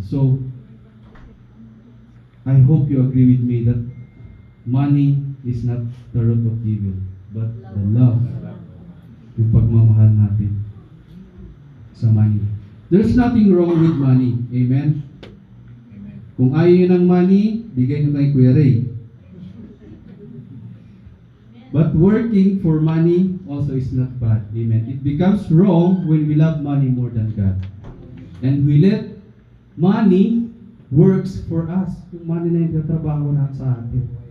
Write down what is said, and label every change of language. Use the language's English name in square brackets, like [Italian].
[English] So, I hope you agree with me that money is not the root of evil, but the love, [Filipino] yung pagmamahal natin sa [English] money. There's nothing wrong with money. Amen? Amen. [Filipino] Kung ayaw nyo ng money, bigay nyo kay Kuya Ray. [English] But working for money also is not bad. Amen. It becomes wrong when we love money more than God. And we let money works for us. [Filipino] Yung money na yung trabaho na sa atin.